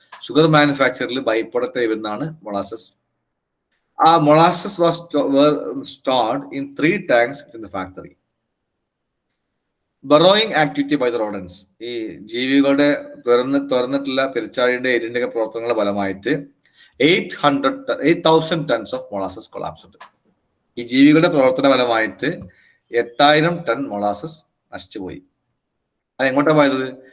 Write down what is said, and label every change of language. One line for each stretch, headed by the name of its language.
Malayalam: Sugar മാനുഫാക്ചറിൽ by product വരുന്നതാണ് molasses.
English: Molasses were stored in 3 tanks in the factory. Burrowing activity by the rodents.
Malayalam: ഈ ജീവികളുടെ തുറന്നിട്ടുള്ള പെരിച്ചാഴിയുടെ എരിന്റെ പ്രവർത്തനങ്ങളുടെ ഫലമായിട്ട്
English: 8,000 tons of molasses collapsed.
Malayalam: ഈ ജീവികളുടെ പ്രവർത്തന ഫലമായിട്ട് 8,000 ടൺ മൊളാസസ് നശിച്ചുപോയി. അത് എങ്ങോട്ടാണ് പോയത്?